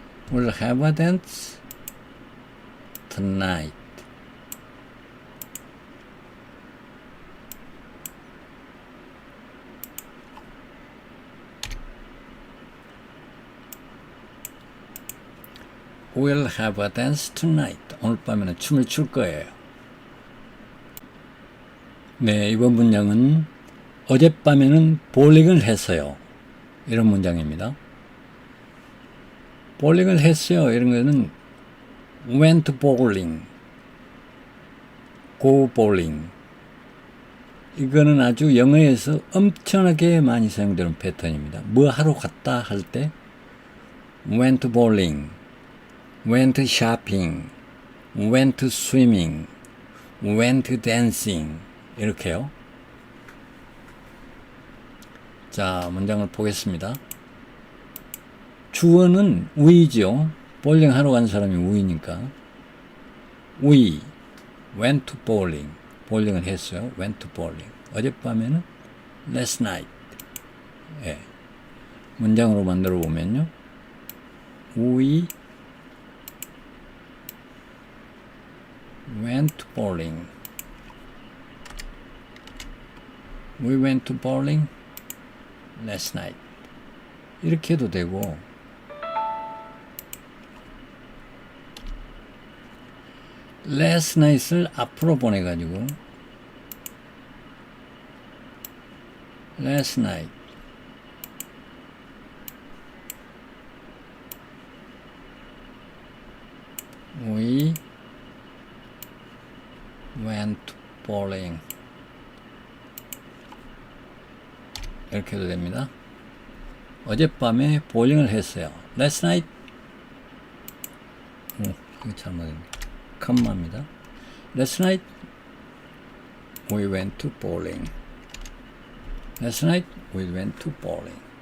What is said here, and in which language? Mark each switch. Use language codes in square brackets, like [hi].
[en] We'll have a dance tonight. We'll have a dance tonight. [ko] 오늘 밤에는 춤을 출 거예요. 네, 이번 문장은 어젯밤에는 볼링을 했어요. 이런 문장입니다. 볼링을 했어요. 이런 거는 [en] went bowling, go bowling. [ko] 이거는 아주 영어에서 엄청나게 많이 사용되는 패턴입니다. 뭐 하러 갔다 할 때 [en] went bowling, went shopping, went swimming, went dancing 이렇게요. [ko] 자, 문장을 보겠습니다. 주어는 we죠. 볼링 하러 간 사람이 we니까. [en] We went to bowling. [ko] 볼링을 했어요. [en] went to bowling. [ko] 어젯밤에는 [en] last night. [ko] 예. 문장으로 만들어 보면요. [en] We went to bowling. We went to bowling last night. [ko] 이렇게 해도 되고, last night을 앞으로 보내가지고 [en] last night we went bowling [ko] 이렇게 해도 됩니다. 어젯밤에 볼링을 했어요. [en] last night [ko] 이거 잘못했네. 컴마입니다. [en] Last night we went to bowling. Last night we went to bowling.